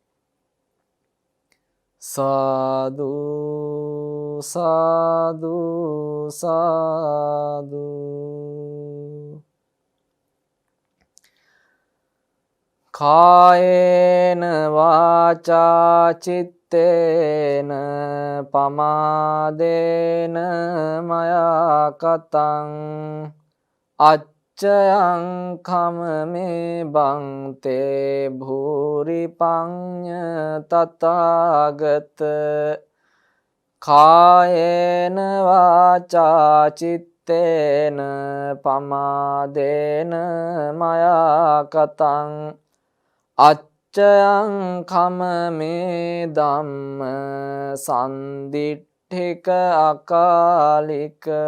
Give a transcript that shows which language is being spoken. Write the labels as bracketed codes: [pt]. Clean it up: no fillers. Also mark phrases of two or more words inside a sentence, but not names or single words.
[pi] සාදු සාදු සාදු. කායේන වාචා චිත්තේන පමාදේන මයා කතං අච්චයං කමමේ බන්තේ භූරි පඤ්ඤ තථාගත. කායේන වාචා චිත්තේන පමාදේන මයා කතං අච්චයං කමමේ ධම්ම සන්දිට්ඨික අකාලික.